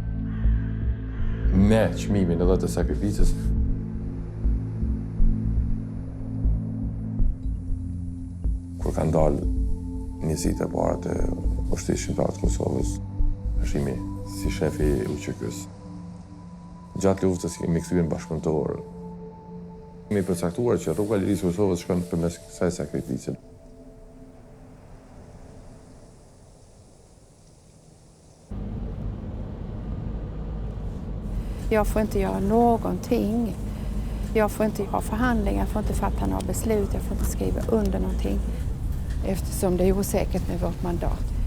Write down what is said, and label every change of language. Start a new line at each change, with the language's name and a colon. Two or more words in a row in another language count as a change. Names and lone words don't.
Albanian: Me çmimin edhe të sakrificës, kur kanë dalë njësitë e para të Ushtrisë Shqiptare të Kosovës, Hashimi, si shefi i UÇK-s. Gjatë luftës kemi kthyer në bashkëpunëtor. Kemi përcaktuar që rruga e lirisë së Kosovës shkon përmes kësaj sakrifice.
Swedish: Jag får inte göra någonting. Jag får inte ha förhandlingar, jag får inte fatta några beslut, jag får inte skriva under någonting eftersom det är osäkert med vårt mandat.